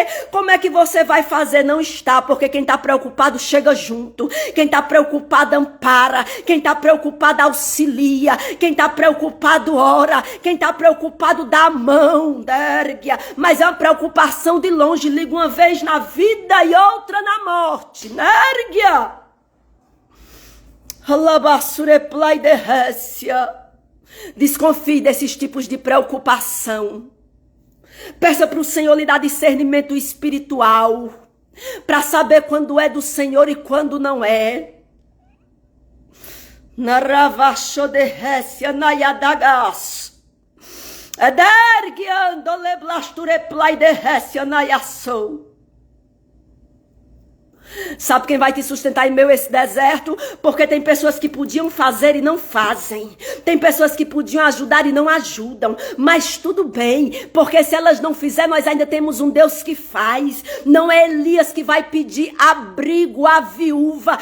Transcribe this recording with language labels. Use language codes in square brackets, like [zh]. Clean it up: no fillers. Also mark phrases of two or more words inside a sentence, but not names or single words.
[pt] Como é que você vai fazer? Não está, porque quem tá preocupado chega junto. Quem tá preocupado ampara. Quem tá preocupado auxilia. Quem tá preocupado ora. Quem tá preocupado dá a mão, dérguia. Mas é uma preocupação de longe. Liga uma vez na vida e outra na morte, dérguia. Alabassureplai de Récia. Desconfie desses tipos de preocupação. Peça para o Senhor lhe dar discernimento espiritual, para saber quando é do Senhor e quando não é. Naravacho de Récia nayadagas. Edergiando leblastureplai de Récia nayassou. Sabe quem vai te sustentar em meio a esse deserto? Porque tem pessoas que podiam fazer e não fazem. Tem pessoas que podiam ajudar e não ajudam. Mas tudo bem, porque se elas não fizerem, nós ainda temos um Deus que faz. Não é Elias que vai pedir abrigo à viúva.